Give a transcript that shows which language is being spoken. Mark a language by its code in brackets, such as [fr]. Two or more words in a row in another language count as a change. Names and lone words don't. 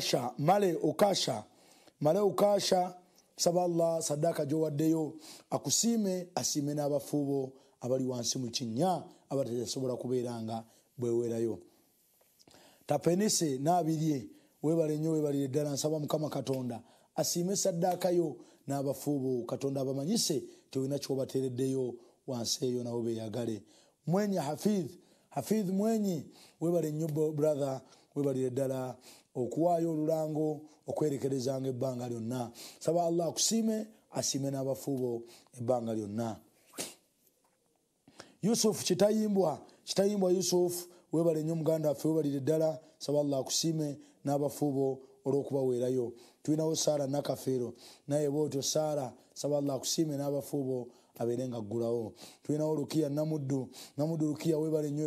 [lg] male ukasha saba Allah sadaka gyowaddeyo akusiime asiime n'abafuubo abali wansi mu kinnya abatasobola kubeeranga bwewerayo tapenise n'abirye webale nnyo webalire ddala nsaba Mukama Katonda asiime saddaakayo n'abafuubo Katonda abamanyise tewina kyobateereddeyo wansi eyo nabo beeyagale mwenye hafidh mwenye webale nnyo brother webalire ddala okuwaayo olulango okwerekerezanga ebbanga lyonna saba Allah akusiime asiime n'abafuubo ebbanga lyonna Yusuf kitayimbwa Yusuf webale nnyo muganda waffe webalire ddala saba Allah akusiime n'abafuubo olw'okubaweerayo tulinawo Saara Nakafeero naye bwotyo Saara saba Allah akusiime n'abafuubo abeere nga aggulawo tulinawo Lukiya Namuddu Lukiya webale nnyo